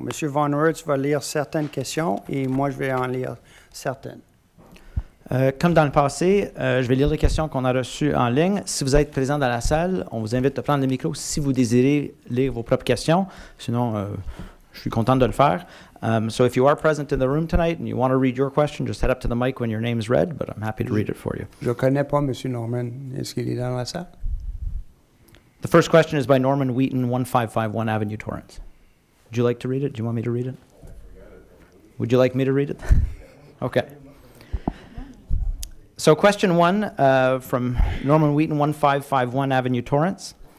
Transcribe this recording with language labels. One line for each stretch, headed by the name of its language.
French: Monsieur Von Hertz va lire certaines questions et moi, je vais en lire certaines. Comme dans le passé, je vais lire les questions qu'on a reçues en ligne. Si vous êtes présent dans la salle, on vous invite à prendre le micro si vous désirez lire vos propres questions. Sinon, je suis content de le faire.
English: So if you are present in the room tonight and you want to read your question, just head up to the mic when your name is read, but I'm happy to read it for you.
French: Je ne connais pas Monsieur Norman. Est-ce qu'il est dans la salle?
English: The first question is by Norman Wheaton, 1551 Avenue, Torrance. Would you like to read it? Do you want me to read it? Would you like me to read it? Okay. So question one from Norman Wheaton, 1551 Avenue, Torrance.